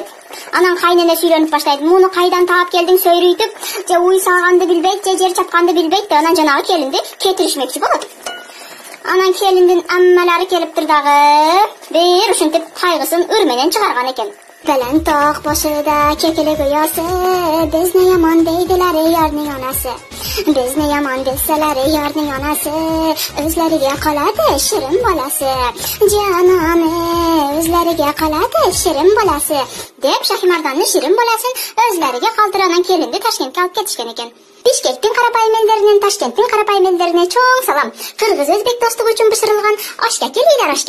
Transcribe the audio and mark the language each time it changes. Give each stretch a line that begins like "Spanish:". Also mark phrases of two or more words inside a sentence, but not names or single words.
Kyrgyz: Анан кайнене сүйлөнүп баштайт. Муну кайдан таап келдиң сөйрөйтүп, же уй сааганды билбейт, же жер чапканды билбейт, анан жанагы келинди кетиришмекчи болот. Анан келиндин аммалары келиптир дагы, бир ушинтип кайгысын ыр менен чыгарган экен.
Uzbek: Белен ток башыда кекелек уясы, бизне яман дейдилер ярның анасы. Бизне яман деселер ярның анасы, өзлерге калады ширин баласы. Жанам, өзлерге калады ширин баласы.
Kyrgyz: Деп Шахимарданын ширин баласын өзлерге калтыранан келинди Ташкентке алып кетишкен экен. Бишкектин карапайым элдеринен Ташкенттин карапайым элдерине чоң салам. Кыргыз-өзбек достугу үчүн бышырылган ашка келийлер ашка.